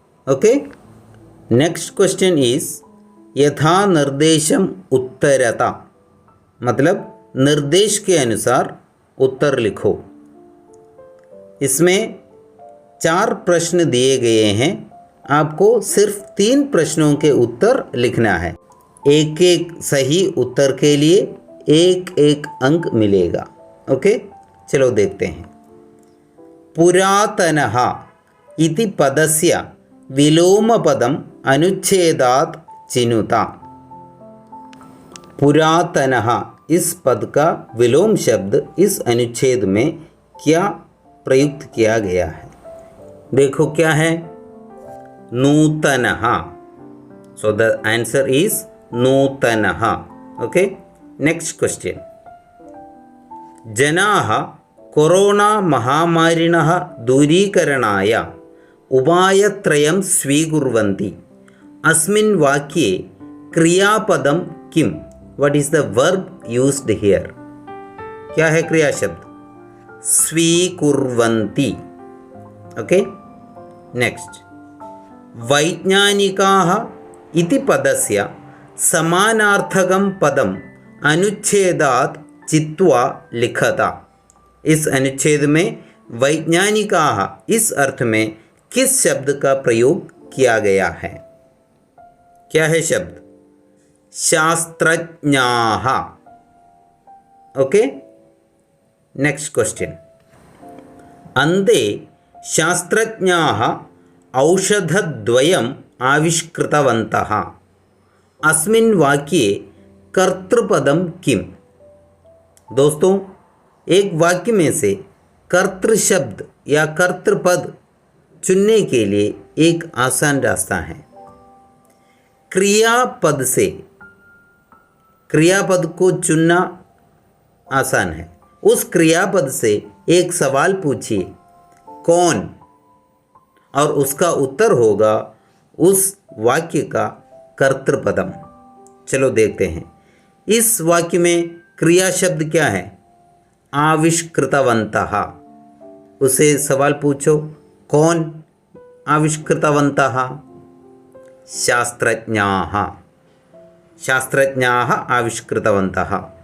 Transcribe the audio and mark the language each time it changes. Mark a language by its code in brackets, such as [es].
[en] okay, next question is [sa] यथा निर्देशम उत्तरता, [hi] मतलब निर्देश के अनुसार उत्तर लिखो। इसमें 4 प्रश्न दिए गए हैं, आपको सिर्फ 3 प्रश्नों के उत्तर लिखना है। एक एक सही उत्तर के लिए एक एक अंक मिलेगा। ओके, चलो देखते हैं। [sa] पुरातनः इति पदस्य विलोमपदम् अनुच्छेदात् चिनुता। [hi] पुरातनः इस पद का विलोम शब्द इस अनुच्छेद में क्या प्रयुक्त किया गया है? देखो क्या है, नूतनः। [en] So the answer is नूतनः। Okay, next question. [sa] जनाः कोरोना महामारिणः दूरीकरणाय उपायत्रयं स्वीकुर्वन्ति। अस्मिन् वाक्ये क्रियापदं किम? [en] What is the verb used here? [hi] क्या है क्रिया शब्द? [en] स्वीकुर्वन्ति। Okay, next. [sa] वैज्ञानिकाः इति पदस्य समानार्थकं पदम् अनुच्छेदात् चित्वा लिखता। [hi] इस अनुच्छेद में वैज्ञानिकाः इस अर्थ में किस शब्द का प्रयोग किया गया है? क्या है शब्द? शास्त्रज्ञाः। [en] Okay, next question. [sa] अन्ते शास्त्रज्ञाः औषधद्वयम् आविष्कृतवन्तः। अस्मिन् वाक्ये कर्तृपदं किम? [hi] दोस्तों, एक वाक्य में से कर्तृ शब्द या कर्तृपद चुनने के लिए एक आसान रास्ता है। क्रियापद से क्रियापद को चुनना आसान है। उस क्रियापद से एक सवाल पूछिए, कौन, और उसका उत्तर होगा उस वाक्य का कर्तृपदम। चलो देखते हैं। इस वाक्य में क्रिया शब्द क्या है? आविष्कृतवन्तः। उसे सवाल पूछो, कौन आविष्कृतवन्तः? शास्त्रज्ञाः। [sa] शास्त्रज्ञाः आविष्कृतवन्तः।